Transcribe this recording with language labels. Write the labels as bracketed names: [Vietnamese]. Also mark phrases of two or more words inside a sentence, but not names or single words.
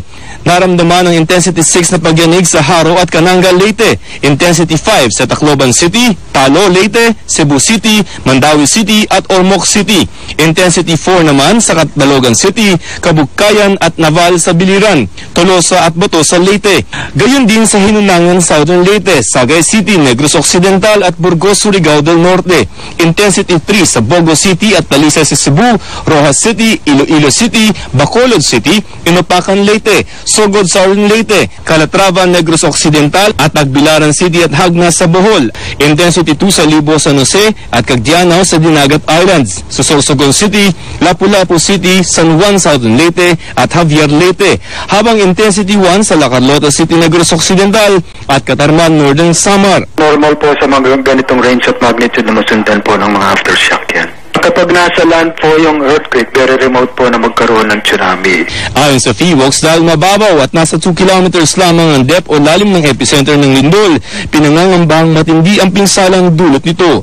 [Filipino] Naramdaman ang intensity 6 na pagyanig sa Haro at Cananga, Leyte. Intensity 5 sa Tacloban City, Talo, Leyte, Cebu City, Mandaue City at Ormoc City. Intensity 4 naman sa Catbalogan City, Kabukkayan at Naval sa Biliran, Tolosa at Bato sa Leyte. Gayon din sa hinunangan Southern Leyte, Sagay City, Negros Occidental at Burgos, Surigao del Norte. Intensity 3 sa Bogo City at Talisay sa Cebu, Rojas City, Iloilo City, Bacolod City, Inupacan, Leyte, Sogod, Southern Leyte, Calatrava, Negros Occidental at Tagbilaran City at Hagna sa Bohol. Intensity 2 sa Libo, San Jose at Cagdianaw sa Dinagat Islands. Sa Sorsogon City, Lapu-Lapu City, San Juan, Southern Leyte at Javier, Leyte. Habang intensity 1 sa La Carlota City, Negros Occidental at Catarman, Northern Samar. Normal po sa mga ganitong [English] range of magnitude [Filipino] na masundan po ng mga aftershock yan. Kapag nasa land po yung earthquake, [English] very remote [Filipino] po na magkaroon ng tsunami. Ayon sa PHIVOX, dahil mababaw at nasa 2 kilometers lamang ang depth o lalim ng epicenter ng lindol, pinangangambahang matindi ang pinsalang dulot nito.